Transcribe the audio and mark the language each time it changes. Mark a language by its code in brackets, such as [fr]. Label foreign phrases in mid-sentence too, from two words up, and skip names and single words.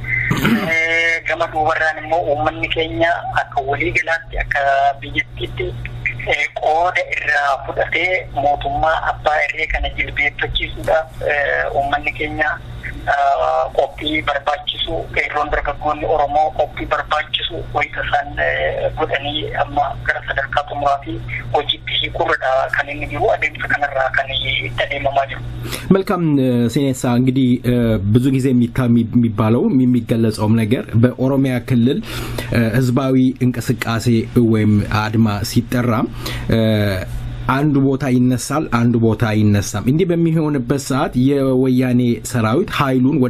[om] Gama duubarraan immoo uummanni keenya akka waliigalaatti akka biyyattiitti qooda irraa fudhatee mootummaa Abbaa Irree kana jilbeeffachiisuudhaaf uummanni keenya qophii barbaachisu qeerroon dargaggoonni Oromoo qophii barbaachisu wayita isaan godhanii amma gara sadarkaa xumuraa fi hojiitti hiikuurra kan inni jiru adeemsa kanarraa kan itti adeemamaa jiru. [am] መልካም ሴኔሳ እንግዲህ ብዙ ጊዜ የሚባለው የሚገለጸውም ነገር በኦሮሚያ ክልል ህዝባዊ እንቅስቃሴ ወይም አድማ ሲጠራ አንዱ ቦታ ይነሳል አንዱ ቦታ አይነሳም እንዲህ በሚሆንበት ሰዓት የወያኔ ሰራዊት ኃይሉን ወደ